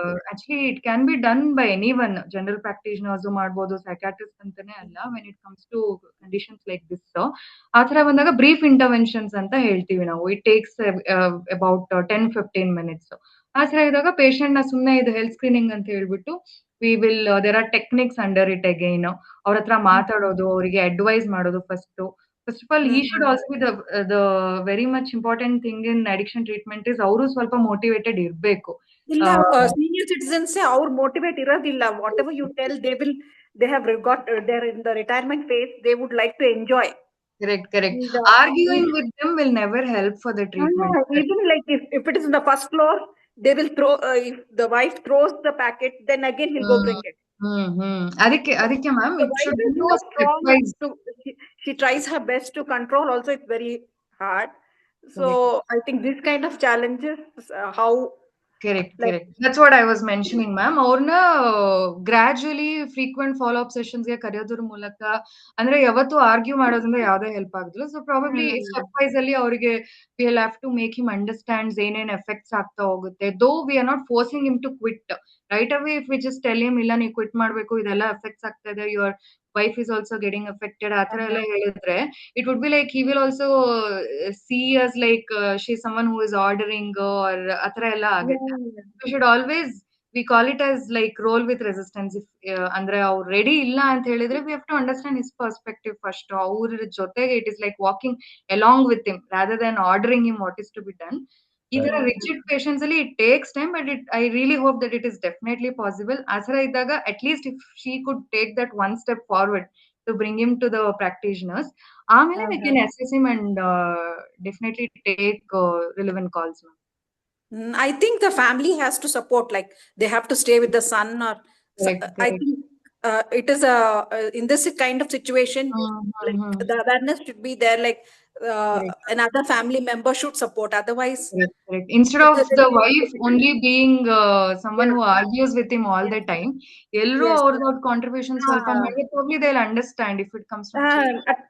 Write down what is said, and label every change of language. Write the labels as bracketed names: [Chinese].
[English] Actually it can be done by anyone, general practitioners ಮಾಡ್ಬೋದು, psychiatrist [Kannada] ಅಂತಾನೆ ಅಲ್ಲ, [English] when it comes to conditions like this. [Kannada] ಆ ತರ ಬಂದಾಗ ಬ್ರೀಫ್ ಇಂಟರ್ವೆನ್ಷನ್ಸ್ ಅಂತ ಹೇಳ್ತೀವಿ ನಾವು. [English] It takes about 10-15 minutes. [Kannada] ಆ ತರ ಇದ್ದಾಗ ಪೇಷಂಟ್ ನ ಸುಮ್ಮನೆ ಇದು [English] health screening [Kannada] ಅಂತ ಹೇಳ್ಬಿಟ್ಟು [English] We will there are techniques under it again. [Kannada] ಅವ್ರ ಹತ್ರ ಮಾತಾಡೋದು, ಅವರಿಗೆ ಅಡ್ವೈಸ್ ಮಾಡೋದು. [English] first of all he should also be the very much important thing in addiction treatment is [Kannada] ಅವರು ಸ್ವಲ್ಪ ಮೋಟಿವೇಟೆಡ್ ಇರ್ಬೇಕು. ಇಲ್ಲ, [English] senior citizens [Kannada] ಅವ್ರು ಮೋಟಿವೇಟ್ ಇರೋದಿಲ್ಲ. [English] whatever you tell, they have got, they're in the retirement phase, they would like to enjoy. Correct. Arguing with them will never help for the treatment. Even like if it is in the first floor, they will throw, if the wife throws the packet, then again he'll go bring it. [Kannada] ಅದಕ್ಕೆ [English] ma'am, it should be she tries her best to control also. It's very hard. So I think this kind of challenges, how Correct. That's what I was mentioning, ma'am. [Kannada] ಅವ್ರನ್ನ ಗ್ರಾಜುಯಲಿ frequent follow up sessions ಗೆ ಕರೆಯೋದ್ರ ಮೂಲಕ, ಅಂದ್ರೆ ಯಾವತ್ತು argue ಮಾಡೋದ್ರಿಂದ ಯಾವ್ದೇ help ಆಗುದಿಲ್ಲ. [English] so probably stepwise [Kannada] ಅಲ್ಲಿ ಅವರಿಗೆ [English] we will have to make him understands [Kannada] ಏನೇನ್ ಎಫೆಕ್ಟ್ಸ್ ಆಗ್ತಾ ಹೋಗುತ್ತೆ. [English] Though we are not forcing him to quit right away. If we just tell him [Kannada] ಇಲ್ಲ ನೀವು ಕ್ವಿಟ್ ಮಾಡ್ಬೇಕು, ಇದೆಲ್ಲ ಎಫೆಕ್ಟ್ಸ್ ಆಗ್ತಾ ಇದೆ, [English] your wife is also getting affected, [Kannada] ಆ ತರ ಎಲ್ಲ ಹೇಳಿದ್ರೆ [English] it would be like he will also see us like she's someone who is ordering or [Kannada] ಆ ತರ ಎಲ್ಲ ಆಗುತ್ತೆ. [English] We should always, we call it as like roll with resistance. If [Kannada] ಅಂದ್ರೆ ಅವ್ರು ರೆಡಿ ಇಲ್ಲ ಅಂತ ಹೇಳಿದ್ರೆ [English] we have to understand his perspective first. [Kannada] ಅವ್ರ ಜೊತೆಗೆ [English] it is like walking along with him rather than ordering him what is to be done. ಇದರ rigid patients ಅಲ್ಲಿ it takes time, but I really hope that it is definitely possible. [Kannada] ಆ ಥರ ಇದ್ದಾಗ [English] at least if she could take that one step forward to bring him to the practitioners, [Kannada] ಆಮೇಲೆ [English] We can assess him and definitely take relevant calls. I think the family has to support, like they have to stay with the son, or I think it is in this kind of situation, like the awareness should be there, like another family member should support. Otherwise, correct. Instead of the wife only being someone who argues with him all the time, [Kannada] ಎಲ್ಲರೂ ಅವ್ರದ್ದು [English] contributions [Kannada] ಸ್ವಲ್ಪ ಮಾಡಿದ್ರೆ [English] probably they'll understand if it comes from children.